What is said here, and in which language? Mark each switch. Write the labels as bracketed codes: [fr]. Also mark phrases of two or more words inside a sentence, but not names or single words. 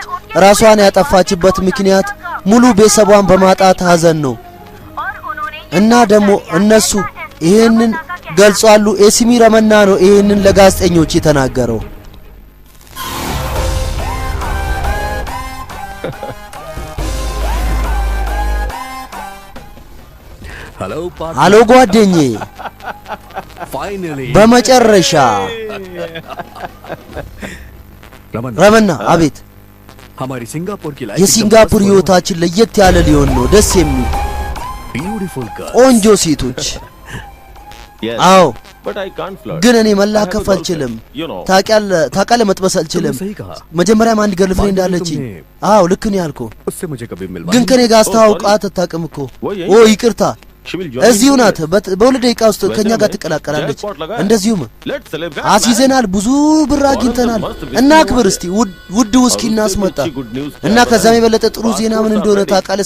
[am] ራሷን ያጠፋችበት ምክንያት ሙሉ ቤተሰቧን በማጣት ሀዘን ነው እና ደግሞ እነሱ ይሄንን ገልጿሉ። ኤሲሚ ረመና ነው ይሄንን ለጋዜጠኞች የተናገረው። ሃሎ ጓደኛዬ በመጨረሻ ረመና አቤት [hi] हमारी सिंगापुर की लाइफ [am] የሲንጋፖር ህይወታችን ለየት ያለ ሊሆን ነው። ደስ የሚል [en] beautiful girl [am] ቆንጆ ሴቶች። አዎ ግን እኔ መላከፍ አልችልም። ታውቃለህ መጥበስ አልችልም። መጀመሪያም አንድ ገርልፍሬንድ አለችኝ። አዎ ልክ ነው ያልከው። ግን ከኔ ጋር አስተዋውቃት አታውቅም እኮ። ኦ ይቅርታ እዚሁ ናት። በሁለት ደቂቃ ውስጥ ከኛ ጋር ትቀላቀላለች። እንደዚሁም አስይዘናል፣ ብዙ ብር አግኝተናል። እና አክብር እስቲ ውድ ውስኪ እናስመጣ እና ከዛም የበለጠ ጥሩ ዜና ምን እንደሆነ ታውቃለህ?